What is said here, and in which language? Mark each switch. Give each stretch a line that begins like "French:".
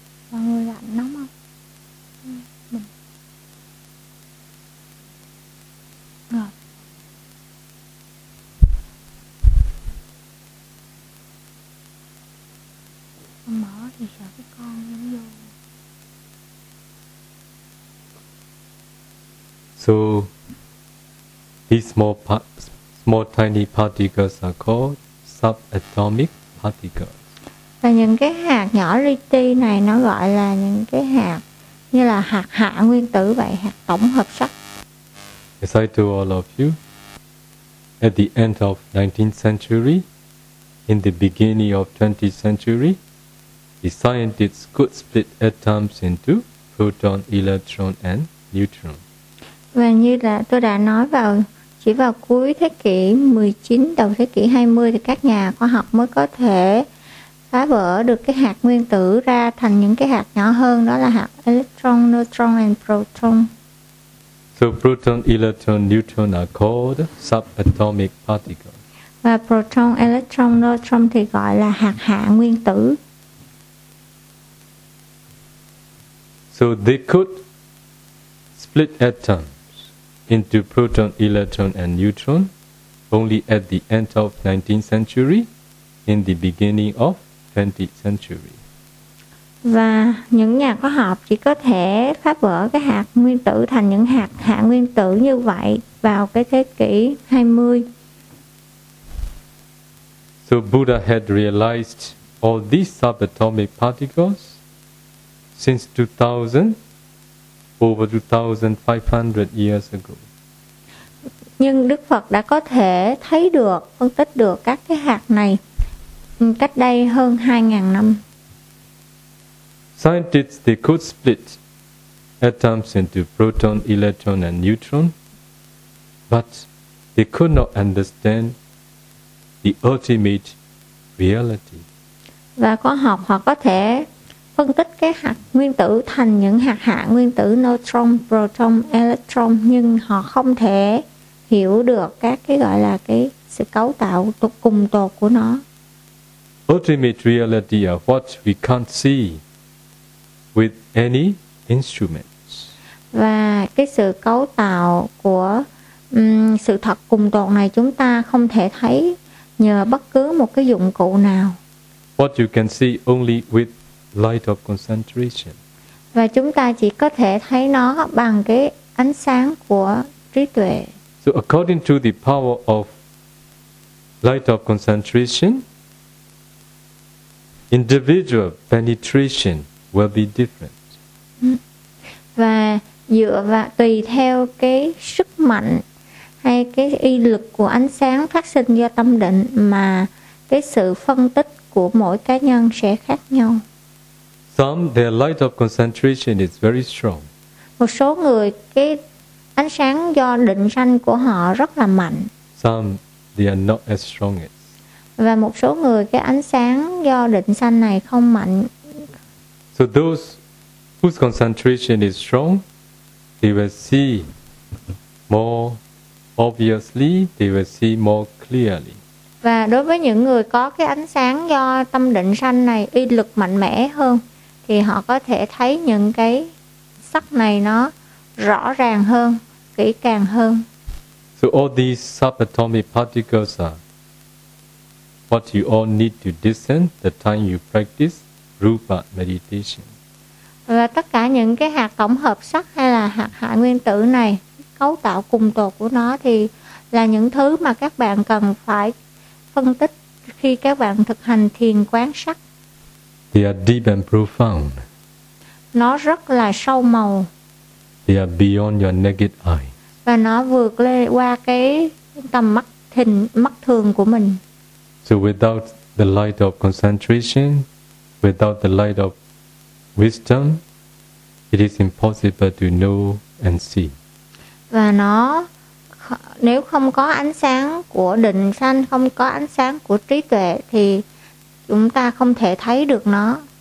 Vietnamese: Mọi người lạnh nóng không? Mình ngợp. Con mở thì sợ cái con nó vô.
English: So these small tiny particles are called subatomic particles.
Vietnamese: Và những cái hạt nhỏ li ti này nó gọi là những cái hạt như là hạt hạ nguyên tử vậy, hạt tổng hợp sắt.
English: As I told all of you, at the end of 19th century, in the beginning of 20th century, the scientists could split atoms into proton, electron and neutron.
Vietnamese: Và như là tôi đã nói vào chỉ vào cuối thế kỷ 19, đầu thế kỷ 20 thì các nhà khoa học mới có thể phá vỡ được cái hạt nguyên tử ra thành những cái hạt nhỏ hơn, đó là hạt electron, neutron and proton.
English: So proton, electron, neutron are called subatomic particles.
Vietnamese: Và proton, electron, neutron thì gọi là hạt hạ nguyên tử.
English: So they could split atom into proton, electron and neutron only at the end of 19th century, in the beginning of 20th century.
Vietnamese: Và những nhà khoa học chỉ có thể phá vỡ cái hạt nguyên tử thành những hạt hạ nguyên tử như vậy vào cái thế kỷ 20.
English: So Buddha had realized all these subatomic particles since 2000, over 2500 years ago.
Vietnamese: Nhưng Đức Phật đã có thể thấy được, phân tích được các cái hạt này cách đây hơn 2000 năm.
English: Scientists, they could split atoms into proton, electron and neutron, but they could not understand the ultimate reality.
Vietnamese: Và khoa học họ có thể phân tích cái hạt nguyên tử thành những hạt hạ nguyên tử neutron, proton, electron, nhưng họ không thể hiểu được các cái gọi là cái sự cấu tạo cùng tột của nó.
English: Ultimate reality of what we can't see with any instruments.
Vietnamese: Và cái sự cấu tạo của sự thật cùng tột này chúng ta không thể thấy nhờ bất cứ một cái dụng cụ nào.
English: What you can see only with light of concentration.
Vietnamese: Và chúng ta chỉ có thể thấy nó bằng cái ánh sáng của trí tuệ.
English: So according to the power of light of concentration, individual penetration will be different.
Vietnamese: Và dựa vào tùy theo cái sức mạnh hay cái uy lực của ánh sáng phát sinh do tâm định mà cái sự phân tích của mỗi cá nhân sẽ khác nhau.
English: Some their light of concentration is very strong.
Vietnamese: Một số người cái ánh sáng do định sanh của họ rất là mạnh.
English: Some they are not as strong as.
Vietnamese: Và một số người cái ánh sáng do định sanh này không mạnh.
English: So those whose concentration is strong, they will see more obviously, they will see more clearly.
Vietnamese: Và đối với những người có cái ánh sáng do tâm định sanh này uy lực mạnh mẽ hơn thì họ có thể thấy những cái sắc này nó rõ ràng hơn, kỹ càng hơn.
English: So all these subatomic particles are what you all need to discern the time you practice rupa meditation.
Vietnamese: Và tất cả những cái hạt tổng hợp sắc hay là hạt hạ nguyên tử này, cấu tạo cùng tột của nó thì là những thứ mà các bạn cần phải phân tích khi các bạn thực hành thiền quán sắc.
English: They are deep and profound.
Vietnamese: Nó rất là sâu màu.
English: They are beyond your naked eye.
Vietnamese: Và nó vượt lên qua cái tầm mắt thình, mắt thường của mình.
English: So without the light of concentration, without the light of wisdom, it is impossible to know and see.
Vietnamese: Và nó, nếu không có ánh sáng của định sanh, không có ánh sáng của trí tuệ, thì chúng ta không thể thấy được nó.